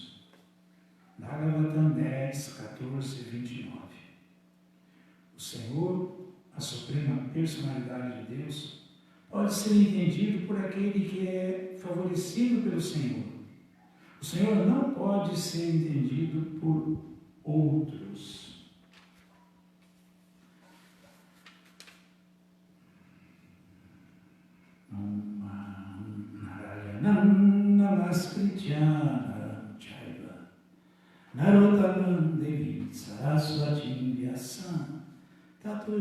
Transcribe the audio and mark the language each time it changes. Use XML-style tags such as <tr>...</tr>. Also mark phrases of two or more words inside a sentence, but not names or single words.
<pt>Bhagavatam 10, 14 e 29. O Senhor, a suprema personalidade de Deus, pode ser entendido por aquele que é favorecido pelo Senhor. O Senhor não pode ser entendido por outros.</pt> <sa>नारायणं नमस्कृत्यन चैव नरोत्तमम् देवीं सरस्वतीं व्यासं ततो</sa>